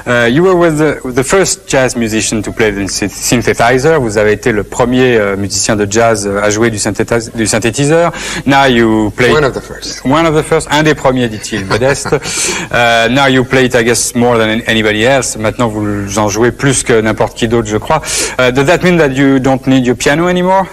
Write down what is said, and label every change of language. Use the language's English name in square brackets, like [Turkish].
[English] You were with the first jazz musician to play the synthesizer. [French] Vous avez été le premier musicien de jazz à jouer du synthétiseur. [English] Now you play... One of the first. One of the first. [French] Un des premiers, dit-il, modeste. [English] Now you play it, I guess, more than anybody else. [French] Maintenant, vous en jouez plus que n'importe qui d'autre, je crois. [English] Does that mean that you don't need your piano anymore?